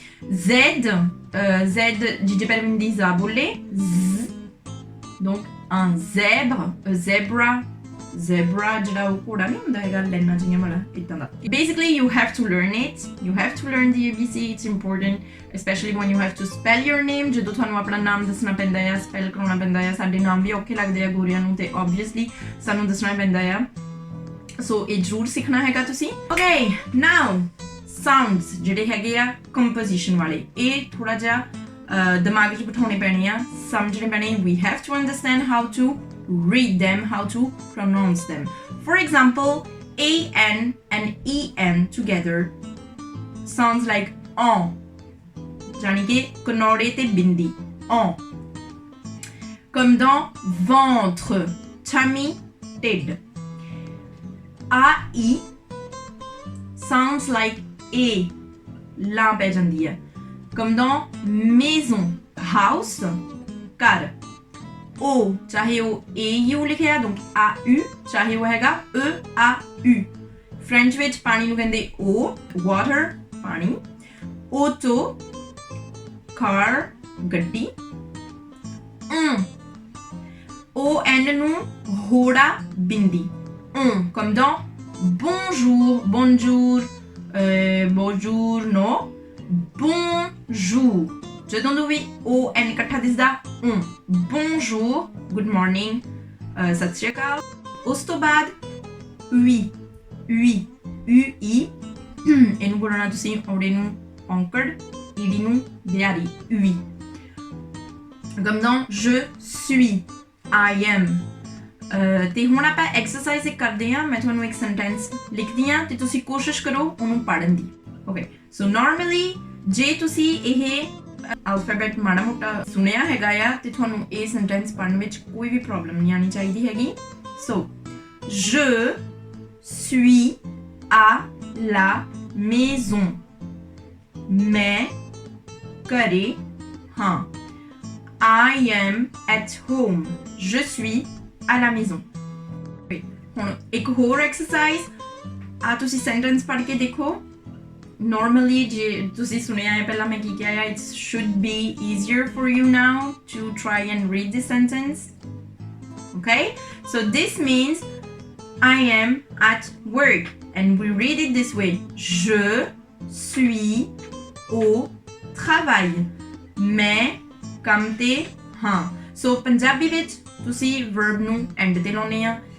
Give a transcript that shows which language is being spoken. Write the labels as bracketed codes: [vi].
[fr] Z, Gigi Pervindi Zaboulé. Donc, un zèbre, [en] a zebra, [pa] ਜਿਹੜਾ ਉਹ ਘੋੜਾ ਨਹੀਂ ਹੁੰਦਾ ਹੈਗਾ ਲੈਣਾ ਜਿਹੀਆਂ ਵਾਲਾ, ਇੱਦਾਂ ਦਾ. [en] Basically, you have to learn it. You have to learn the ABC. It's important, especially when you have to spell your name. [pa] ਜਦੋਂ ਤੁਹਾਨੂੰ ਆਪਣਾ ਨਾਮ ਦੱਸਣਾ ਪੈਂਦਾ ਆ, ਸਪੈਲ ਕਰਾਉਣਾ ਪੈਂਦਾ ਆ. ਸਾਡੇ ਨਾਮ ਵੀ ਔਖੇ ਲੱਗਦੇ ਆ ਗੋਰਿਆਂ ਨੂੰ, ਤੇ obviously ਸਾਨੂੰ ਦੱਸਣਾ ਪੈਂਦਾ ਆ. ਸੋ ਇਹ ਜ਼ਰੂਰ ਸਿੱਖਣਾ ਹੈਗਾ ਤੁਸੀਂ. [en] Okay, now sounds [pa] ਜਿਹੜੇ ਹੈਗੇ ਆ ਕੰਪੋਜੀਸ਼ਨ ਵਾਲੇ, ਇਹ ਥੋੜਾ ਜਿਹਾ ਦਿਮਾਗ 'ਚ ਬਿਠਾਉਣੇ ਪੈਣੇ ਆ, ਸਮਝਣੇ ਪੈਣੇ. [en] We have to understand how to read them, how to pronounce them. For example, A-N and E-N together sounds like on. [pa] ਜਾਣੀ ਕਿ ਕਨੌੜੇ ਤੇ ਬਿੰਦੀ, on. [fr] Comme dans ventre, [en] tummy, [pa] ਢਿੱਡ. [en] A-I sounds like A, ਲਾਂ ਪੈ ਜਾਂਦੀ ਹੈ. [fr] Comme dans maison, [en] house, [pa] ਘਰ. O, ਚਾਹੇ ਉਹ AU ਲਿਖਿਆ, donc AU, ਚਾਹੇ ਉਹ ਹੈਗਾ EAU. ਫ੍ਰੈਂਚ ਵਿੱਚ ਪਾਣੀ ਨੂੰ ਕਹਿੰਦੇ O, water, ਪਾਣੀ. [fr] Auto, [en] car, [pa] ਗੱਡੀ. ON ਨੂੰ ਹੋੜਾ, ਬਿੰਦੀ. [fr] Comme dans bonjour, no, bonjour. [pa] ਜਦੋਂ ਨੂੰ ਵੀ ON ਇਕੱਠਾ ਦਿਸਦਾ, [fr] bonjour, [en] good morning, [pa] ਸਤਿ ਸ਼੍ਰੀ ਅਕਾਲ. ਉਸ ਤੋਂ ਬਾਅਦ UI, ਇਹਨੂੰ ਬੋਲਣਾ ਤੁਸੀਂ ਔੜੇ ਨੂੰ ਔਂਕੜ, ਈੜੀ ਨੂੰ Bihari, UI. Comme dans je suis, [en] I am. [pa] ਤੇ ਹੁਣ ਆਪਾਂ ਐਕਸਰਸਾਈਜ਼ ਇੱਕ ਕਰਦੇ ਹਾਂ. ਮੈਂ ਤੁਹਾਨੂੰ ਇੱਕ ਸੈਂਟੈਂਸ ਲਿਖਦੀ ਹਾਂ ਤੇ ਤੁਸੀਂ ਕੋਸ਼ਿਸ਼ ਕਰੋ ਉਹਨੂੰ ਪੜ੍ਹਨ ਦੀ. ਓਕੇ, ਸੋ ਨਾਰਮਲੀ ਜੇ ਤੁਸੀਂ ਇਹ ਅਲਫਾਬੈਟ ਮਾੜਾ ਮੋਟਾ ਸੁਣਿਆ ਹੈਗਾ ਆ ਤੇ ਤੁਹਾਨੂੰ ਇਹ ਸੈਂਟੈਂਸ ਪੜ੍ਹਨ ਵਿੱਚ ਕੋਈ ਵੀ ਪ੍ਰੋਬਲਮ ਨਹੀਂ ਆਉਣੀ ਚਾਹੀਦੀ ਹੈਗੀ. ਸੋ [fr] je suis à la maison. [pa] ਮੈਂ ਘਰੇ ਹਾਂ. [en] I am at home. [fr] Je suis à la maison. [pa] ਹੁਣ ਇੱਕ ਹੋਰ ਐਕਸਰਸਾਈਜ਼ ਆ ਤੁਸੀਂ ਸੈਂਟੈਂਸ ਪੜ੍ਹ ਕੇ ਦੇਖੋ normally ਜੇ ਤੁਸੀਂ ਸੁਣਿਆ ਹੈ ਪਹਿਲਾਂ ਮੈਂ ਕੀ ਕਿਹਾ ਹੈ [en] it should be easier for you now to try and read this sentence okay so this means I am at work and we read it this way [fr] je suis au travail [pa] ਮੈਂ ਕੰਮ ਤੇ ਹਾਂ [en] so [pa] Punjabi ਵਿੱਚ ਤੁਸੀਂ verb ਨੂੰ end ਤੇ ਲਾਉਣੇ ਆ